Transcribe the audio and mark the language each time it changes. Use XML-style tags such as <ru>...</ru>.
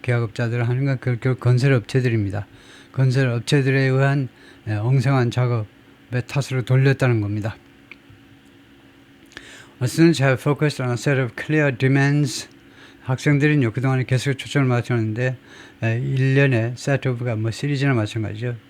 <ko>계약업자들을 하는 건 그 건설업체들입니다. 건설업체들에 의한 엉성한 작업의 탓으로 돌렸다는 겁니다.</ko> <en>Students have focused on a set of clear demands.</en> <ko>학생들은요 그동안에 계속 초점을 맞췄는데 1년에 set of가 시리즈나 마찬가지죠.</ko>